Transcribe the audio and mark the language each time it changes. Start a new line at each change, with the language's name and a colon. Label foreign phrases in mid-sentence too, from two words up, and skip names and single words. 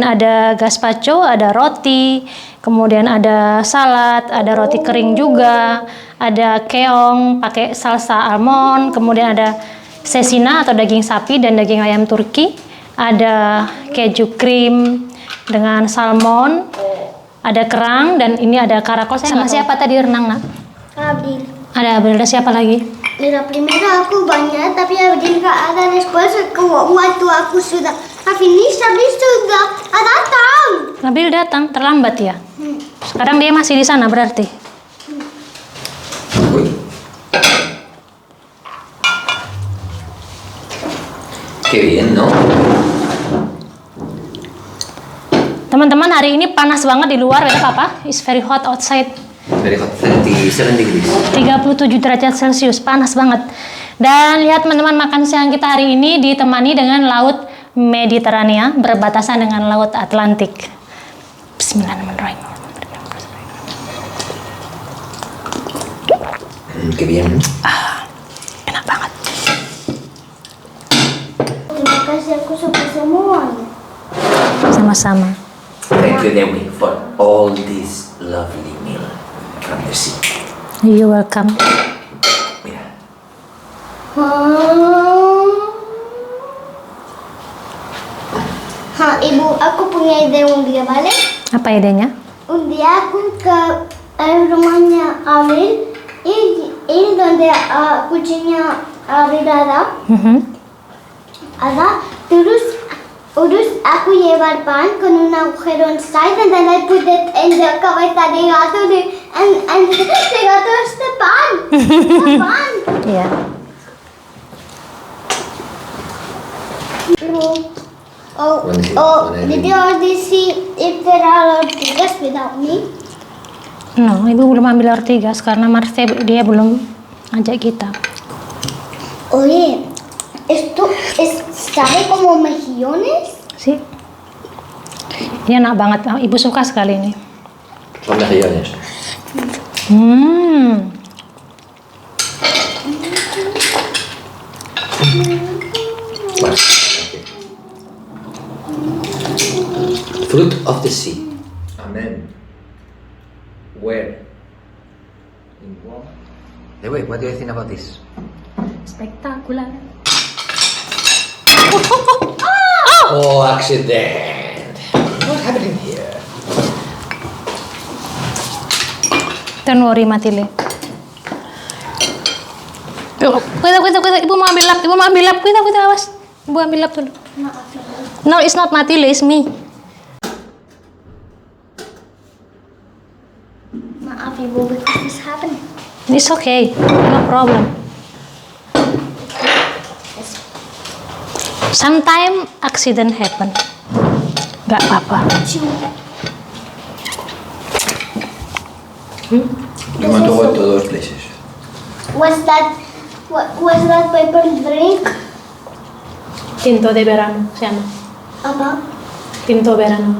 Indonesian: ada gazpacho, ada roti, kemudian ada salad, ada roti kering juga, ada keong pakai salsa almond, kemudian ada sesina atau daging sapi dan daging ayam Turki, ada keju krim dengan salmon, ada kerang, dan ini ada karakol. Sama siapa tadi renang nak? Abril. Ada Abril, ada siapa lagi?
Spanish: La primera
Indonesian: aku banyak, tapi Abril nggak ada. Después waktu aku sudah finish, Abril sudah datang. Abril datang terlambat ya. Sekarang dia masih di sana berarti.
Spanish: Qué bien, ¿no?
Indonesian: Teman-teman, hari ini panas banget di luar, ya Papa?
English: It's very hot outside. Very hot, 37 degrees.
Indonesian: 37 derajat Celcius, panas banget. Dan lihat teman-teman, makan siang kita hari ini ditemani dengan laut Mediterania berbatasan dengan laut Atlantik.
Arabic: بسم الله الرحمن الرحيم.
Spanish: Qué bien.
Indonesian: Enak banget. Terima kasih, aku suka semuanya. Sama-sama.
English: Thank you, Dewi, for all this lovely meal from the sea. You're welcome.
Spanish: Mira.
Indonesian: Ibu, aku punya ide
Spanish: un día, ¿vale?
Indonesian: Apa idenya?
Spanish: Un día
Indonesian: aku ke rumahnya
Spanish: Avril y donde
Indonesian: kucingnya Avril ada terus aku
Spanish: llevar pan con un agujero
English: inside and then I put it in the
Spanish: cabeza de gato
English: and the
Spanish: gato es
English: the pan. The pan.
Indonesian: Iya.
English: Did you already see if there are ortigas without me?
Indonesian: No, ibu belum ambil ortigas karena Marce dia belum ajak kita.
Spanish: Oye, esto sabe como mejillones.
Indonesian: Sih. Ini enak banget. Ibu suka sekali ini.
Spanish: Son mejillones. Bueno,
English: fruit of the sea. Amen. Where? In what? Dewi, what do you think about this?
Indonesian: Spektakuler.
English: Oh, accident. What's happening here? Don't worry, Matile.
Indonesian: Kuita, ibu mau ambil lap, kuita, awas. Ibu ambil lap dulu.
English: No, it's not Matile, it's me.
Indonesian: Maaf ibu,
English: because this happened. It's okay, no problem. Sometimes accident happen.
Indonesian: Gak apa-apa.
English: You want to go to those places? Was that paper drink?
Spanish: Tinto de verano, se llama.
Indonesian: Apa?
Spanish: Tinto verano.